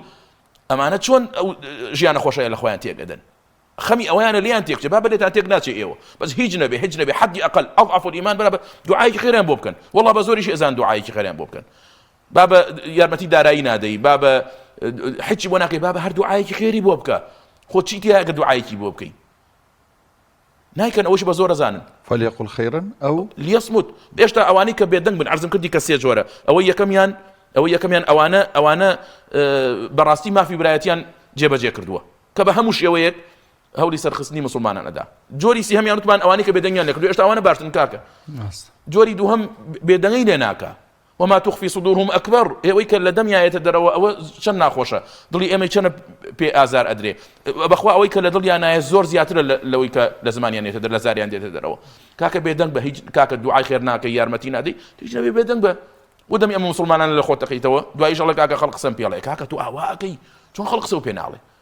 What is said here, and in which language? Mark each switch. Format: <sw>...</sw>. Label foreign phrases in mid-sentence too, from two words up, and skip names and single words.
<ckb>ئەمانە چۆن ئەو ژیانە خۆشەیە لە خۆیان تێگەدەن خەمی ئەویانە لیان تێکچێ با بێتان تێک ناچێ ئێوە بەس هیچ نەبێ حەدی ئەقل</ckb> <ar>ئەضعف الإيمان</ar> <ckb>بەرە دوعایەکی خێریان بۆ بکەن والله بە زۆریش ئێزان دوعایەکی خێریان بۆ بکەن با بە یارمەتی دارایی نادەی با بە حچی بۆ ناکەی با بە هەر دوعایەکی خێری بۆ بکە خۆ چی تیا ئەگەر دوعایەکی بۆ بکەی نایکەن ئەوەش بە زۆر ئەزانن</ckb> <ar>فليقل خيرا أو</ar> <ckb>لیەسموت بێشتا ئەوانەی کە بێدەنگ بن عەرزم کردی کە سێ جۆرە ئەوەی یەکەمیان ئەوانە بەڕاستی مافی برایەتیان جێبەجێ کردووە کە بە هەموو شێوەیەک هەولی سەرخستنی مسلمانان ئەدا جۆری سێهەمیان وتمان ئەوانەی کە بێدەنگیان لێ کردووە ئێشتا ئەوانە باشترن کاکە جۆری دووهەم بێدەنگی لێ ناکا</ckb> <ar>وما تخفي صدورهم أكبر</ar> <ckb>ئێوەی کە لە دەمیایەتە دەرەوە ئەوە چەند ناخۆشە دڵی ئێمە چەنە پێ ئازار ئەدرێ بەخوا ئەوەی کە لە دڵیان نایە زۆر زیاترە لەوەی کە لە زمانیان دێتە دەر لە زاریان دێتە دەرەوە کاکە بێدەنگ بە هیچ کاکە دوعای خێر ناکەی یارمەتی نادەی هیچ نەبێ بێدەنگ بە ودەمی ئەمە مسلمانان لە خۆت دەقیتەوە دوای ئیشەڵە کاکە خەڵق قسەم پێ ئەڵێ کاکە تو ئاواکەی چۆن خەڵق قسە و پێ ناڵێ</ckb>